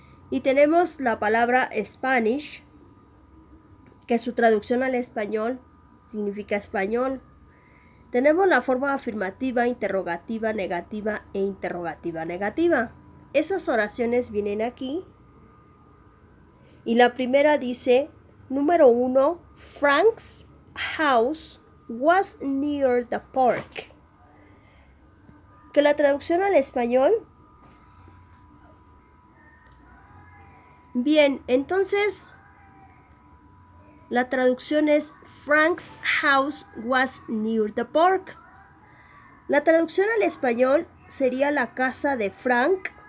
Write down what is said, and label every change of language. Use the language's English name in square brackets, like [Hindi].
[Spanish] Y tenemos la palabra Spanish, que su traducción al español significa español. Tenemos la forma afirmativa, interrogativa, negativa e interrogativa negativa. Esas oraciones vienen aquí. Y la primera dice, número 1, [English] Frank's house was near the park. [Spanish] Que la traducción al español. Bien, entonces la traducción es [English] Frank's house was near the park. [Spanish] La traducción al español sería la casa de Frank.